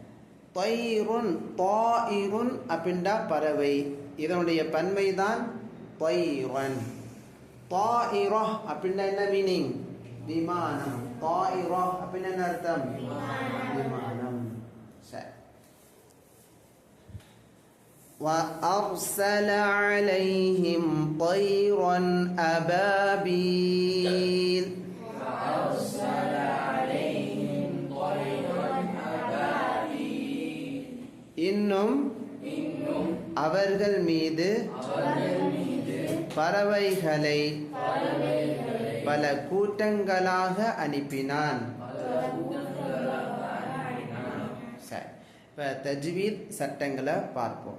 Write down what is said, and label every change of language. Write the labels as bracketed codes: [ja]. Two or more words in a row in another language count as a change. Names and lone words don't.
[ar] طيرٌ طائرٌ [ta] அப்படின்னா பறவை, இதனுடைய பன்மைதான் தைரன். தாயிரா அப்படின்னா என்ன மீனிங்? விமானம். தாயிரா அப்படின்னா என்ன அர்த்தம்? விமானம். சரி. [ar] وأرسل عليهم طيرا أبابيل وأرسل عليهم طيرا أبابيل [ta] இன்னும் அவர்கள் மீது பறவைகளை பல கூட்டங்களாக அனுப்பினான். சரி, இப்போ தஜ்வீத் சட்டங்களை பார்ப்போம்.